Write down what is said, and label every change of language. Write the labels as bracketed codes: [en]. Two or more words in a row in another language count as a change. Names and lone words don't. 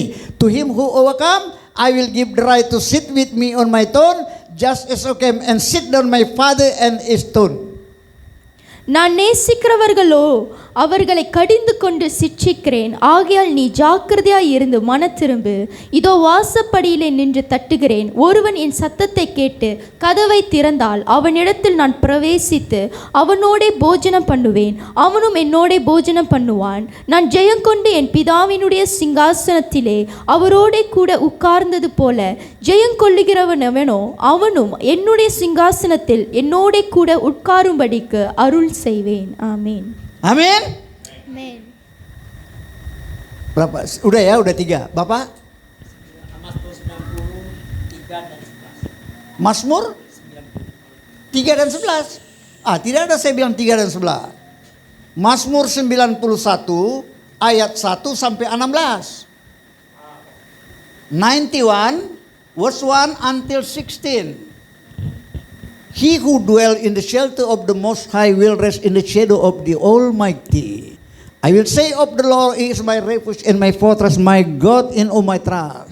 [en] To him who overcome, I will give the right to sit with me on my throne, just as I came and sit down my Father and his throne. [ta] நான் நேசிக்கிறவர்களோ அவர்களை கடிந்து கொண்டு சிட்சிக்கிறேன். ஆகையால் நீ ஜாக்கிரதையாய் இருந்து மனத்திரும்பு. இதோ வாசப்படியிலே நின்று தட்டுகிறேன். ஒருவன் என் சத்தத்தை கேட்டு கதவை திறந்தால் அவனிடத்தில் நான் பிரவேசித்து அவனோடே போஜனம் பண்ணுவேன், அவனும் என்னோடே போஜனம் பண்ணுவான். நான் ஜெயங்கொண்டு என் பிதாவினுடைய சிங்காசனத்திலே அவரோடே கூட உட்கார்ந்தது போல ஜெயங்கொள்ளுகிறவன் எவனோ அவனும் என்னுடைய சிங்காசனத்தில் என்னோடே கூட உட்காரும்படிக்கு அருள் செய்வேன். ஆமென். [id] Amin. [ta] ஆமென். [id] Berapa? Udah ya, udah 3. Bapak? Mazmur 3 dan 11. Tidak ada saya bilang 3 dan 11. Mazmur 91 ayat 1 sampai 16. [en] 91 verse 1 until 16. He who dwell in the shelter of the Most High will rest in the shadow of the Almighty. I will say of the Lord, He is my refuge and my fortress, my God in whom I trust.